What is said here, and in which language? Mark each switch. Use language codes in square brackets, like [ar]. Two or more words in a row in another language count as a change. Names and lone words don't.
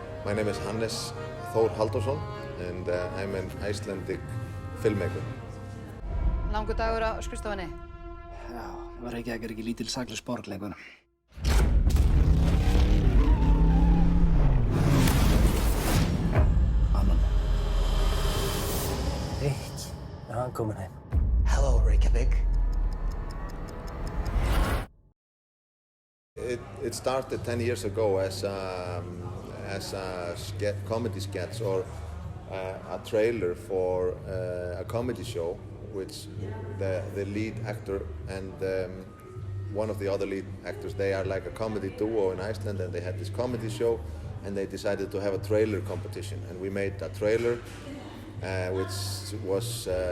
[en] My name is Hannes Þór Halldórsson and I'm an Icelandic filmmaker. [is] Langur dagur á skrifstofunni. Já, var ekki lítil saklaus borg lengur. Annan. Eitt, hann komin heim. [en] Hello, Reykjavík. It started 10 years ago as a comedy sketch or a trailer for a comedy show, which the lead actor and one of the other lead actors, they are like a comedy duo in Iceland, and they had this comedy show, and they decided to have a trailer competition, and we made a trailer which was